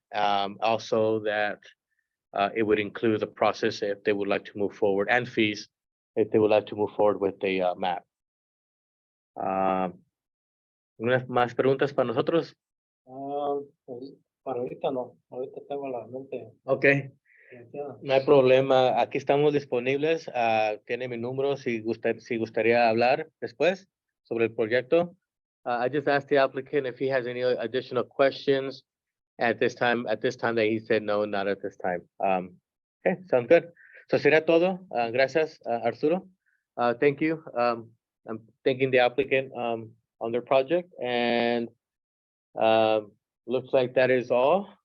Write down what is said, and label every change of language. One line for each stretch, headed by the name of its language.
English: Also that it would include the process if they would like to move forward and fees if they would like to move forward with the map.
Spanish: ¿Unas más preguntas para nosotros? Pues, para ahorita no, ahorita tengo la mente. Okay. No hay problema. Aquí estamos disponibles. Tiene mi número si gustaría hablar después sobre el proyecto.
English: I just asked the applicant if he has any additional questions at this time that he said no, not at this time. Okay, sounds good. So
Spanish: será todo. Gracias,
English: Arturo. Thank you. I'm thanking the applicant on their project, and looks like that is all.